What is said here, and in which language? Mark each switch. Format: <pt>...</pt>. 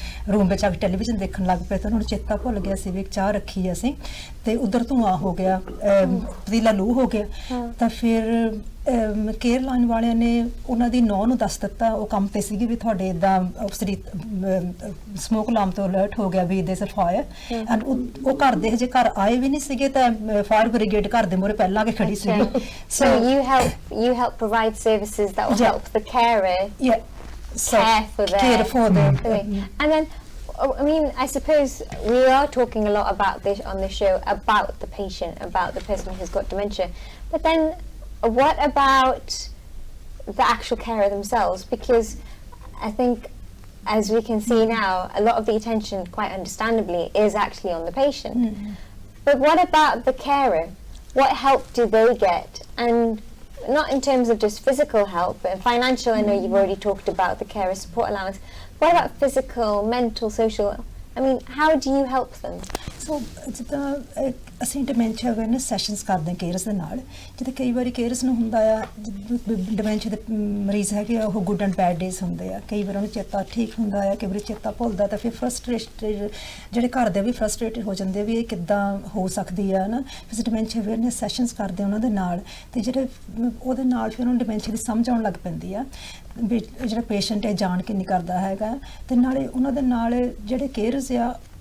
<pa>Room ਵਿੱਚ ਆ ਕੇ television ਦੇਖਣ ਲੱਗ ਪਏ ਤਾਂ ਉਹਨਾਂ ਨੂੰ ਚੇਤਾ ਭੁੱਲ ਗਿਆ ਸੀ ਵੀ ਚਾਹ ਰੱਖੀ ਅਸੀਂ ਤੇ ਉਧਰ ਧੂੰਆਂ ਹੋ ਗਿਆ ਪਤੀਲਾ ਲੂ ਹੋ ਗਿਆ ਤਾਂ ਫਿਰ ਕੇਅਰ ਲਾਈਨ ਵਾਲਿਆਂ ਨੇ ਉਹਨਾਂ ਦੀ ਨੌਂ ਨੂੰ ਦੱਸ ਦਿੱਤਾ ਉਹ ਕੰਮ ਤੇ ਸੀਗੀ ਵੀ ਤੁਹਾਡੇ ਇਦਾਂ ਸਮੋਕ ਅਲਾਰਮ ਤੋਂ ਅਲਰਟ ਹੋ ਗਿਆ ਵੀ ਦੇਸ ਫਾਇਰ ਐਂਡ ਉਹ ਘਰ ਦੇ ਹਜੇ ਘਰ ਆਏ ਵੀ ਨਹੀਂ ਸੀਗੇ ਤਾਂ ਫਾਇਰ ਬ੍ਰਿਗੇਡ ਘਰ ਦੇ ਮੂਹਰੇ ਪਹਿਲਾਂ ਆ ਕੇ ਖੜੀ ਸੀ</pa> <en>So you help provide services that will help the carer care for them. And then, I mean, I suppose we are talking a lot about this on the show, about the patient, about the person who's got dementia. But then, what about the actual carer themselves? Because I think, as we can see now, a lot of the attention, quite understandably, is actually on the patient. But what about the carer? What help do they get? And not in terms of just physical help, but financial. I know you've already talked about the carer support allowance. What about physical, mental, social? I mean, how do you help them?</en> <pa>So ਜਿੱਦਾਂ ਅਸੀਂ dementia awareness sessions ਕਰਦੇ ਹਾਂ cares ਦੇ ਨਾਲ ਜਿੱਦਾਂ ਕਈ ਵਾਰੀ cares ਨੂੰ ਹੁੰਦਾ ਆ ਡਿਮੈਂਸ਼ੀਆ ਦੇ ਮਰੀਜ਼ ਹੈਗੇ ਆ ਉਹ ਗੁੱਡ ਐਂਡ ਬੈਡ ਡੇਜ਼ ਹੁੰਦੇ ਆ ਕਈ ਵਾਰ ਉਹਨੂੰ ਚੇਤਾ ਠੀਕ ਹੁੰਦਾ ਆ ਕਈ ਵਾਰੀ ਚੇਤਾ ਭੁੱਲਦਾ ਤਾਂ ਫਿਰ ਫਰਸਟ੍ਰੇਟਡ ਜਿਹੜੇ ਘਰ ਦੇ ਵੀ ਫਰਸਟ੍ਰੇਟਡ ਹੋ ਜਾਂਦੇ ਵੀ ਇਹ ਕਿੱਦਾਂ ਹੋ ਸਕਦੀ ਆ ਨਾ ਫਿਰ ਡਿਮੈਂਸ਼ੀਆ ਅਵੇਅਰਨੈਸ ਸੈਸ਼ਨਸ ਕਰਦੇ ਉਹਨਾਂ ਦੇ ਨਾਲ ਤੇ ਜਿਹੜੇ ਉਹਦੇ ਨਾਲ ਫਿਰ ਉਹਨੂੰ ਡਿਮੈਂਸ਼ੀਆ ਦੀ ਸਮਝ ਆਉਣ ਲੱਗ ਪੈਂਦੀ ਆ ਵੀ ਜਿਹੜਾ ਪੇਸ਼ੈਂਟ ਹੈ ਜਾਣ ਕੇ ਨਹੀਂ ਕਰਦਾ ਹੈਗਾ ਤੇ ਨਾਲੇ ਉਹਨਾਂ ਦੇ ਨਾਲ ਜਿਹੜੇ ਕੇਅਰਸ ਆ</pa>